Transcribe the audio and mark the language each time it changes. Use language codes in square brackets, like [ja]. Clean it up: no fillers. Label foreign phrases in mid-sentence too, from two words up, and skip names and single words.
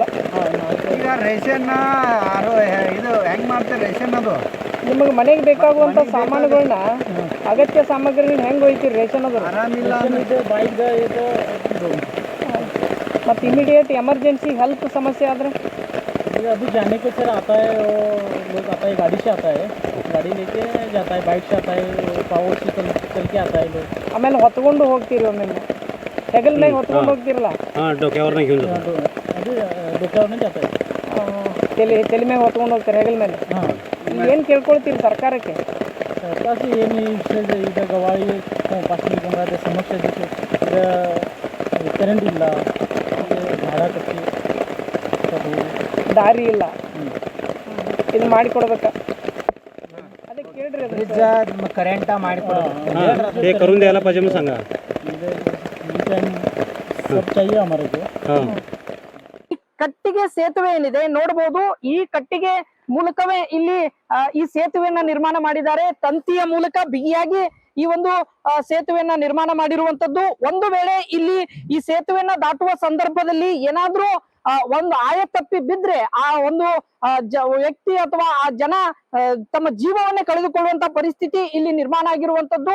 [kn] ಈಗ ರೇಷನ್ ಇದು ಹೆಂಗ್ ಮಾಡ್ತಾರೆ ರೇಷನ್? ಅದು ನಿಮಗೆ ಮನೆಗೆ ಬೇಕಾಗುವಂತ ಸಾಮಾನುಗಳನ್ನ ಅಗತ್ಯ ಸಾಮಗ್ರಿ ಹೆಂಗೆ ಒಯ್ತೀರಿ? ರೇಷನ್ ಅದು ಆರಾಮಿಲ್ಲ बाइक ಇದು ಮತ್ತು [en] immediate emergency health [kn] ಸಮಸ್ಯೆ ಆದರೆ [hi] अभी जाने को सर आता है, वो लोग आता है, गाड़ी से आता है, गाड़ी लेके जाता है, बाइक से आता है, पावर से चल के आता है लोग. [kn] ಆಮೇಲೆ ಹೊತ್ಕೊಂಡು ಹೋಗ್ತೀರಿ ಒಮ್ಮೆ ಹೆಗಲ ಮೇಲೆ ಹೊತ್ಕೊಂಡು ಹೋಗ್ತಿರಲ್ಲ? [mr] डोक्यावर घेऊन ಅದು डोक्यावर [hi] जाता है. [kn] ತಲೆ ಮೇಲೆ ಹೊತ್ಕೊಂಡು ಹೋಗ್ತಾರೆ ಹೆಗಲ ಮೇಲೆ. ಏನು ಕೇಳ್ಕೊಳ್ತೀರಿ ಸರ್ಕಾರಕ್ಕೆ? ಸರ್ಕಾರಕ್ಕೆ ಏನು ಈಗ ಗವಾಯಿ ಪಶ್ಚಿಮ ಬಂಗಾಳದ ಸಮಸ್ಯೆ ಈಗ ಕರೆಂಟ್ ಇಲ್ಲ, ಭಾಡ ಕಟ್ಟಿ ದಾರಿ ಇಲ್ಲ, ಇದು ಮಾಡಿಕೊಡ್ಬೇಕಾ? ಅದಕ್ಕೆ ಕೇಳ್ರಿ. [en] bridge current ಮಾಡಿಕೊಡ್ಬೇಕು. [mr] हे करून द्यायला पाहिजे म्हणून सांगा. [hi] सब चाहिए हमारे को. [kn] ಕಟ್ಟಿಗೆ ಸೇತುವೆ ಏನಿದೆ ನೋಡಬಹುದು. ಈ ಕಟ್ಟಿಗೆ ಮೂಲಕವೇ ಇಲ್ಲಿ ಈ ಸೇತುವೆಯನ್ನ ನಿರ್ಮಾಣ ಮಾಡಿದ್ದಾರೆ. ತಂತಿಯ ಮೂಲಕ ಬಿಗಿಯಾಗಿ ಈ ಒಂದು ಸೇತುವೆಯನ್ನ ನಿರ್ಮಾಣ ಮಾಡಿರುವಂತದ್ದು. ಒಂದು ವೇಳೆ ಇಲ್ಲಿ ಈ ಸೇತುವೆಯನ್ನ ದಾಟುವ ಸಂದರ್ಭದಲ್ಲಿ ಏನಾದ್ರೂ ಒಂದು ಆಯ ತಪ್ಪಿ ಬಿದ್ರೆ ಆ ಒಂದು ವ್ಯಕ್ತಿ ಅಥವಾ ಆ ಜನ ತಮ್ಮ ಜೀವವನ್ನೇ ಕಳೆದುಕೊಳ್ಳುವಂತ ಪರಿಸ್ಥಿತಿ ಇಲ್ಲಿ ನಿರ್ಮಾಣ ಆಗಿರುವಂತದ್ದು.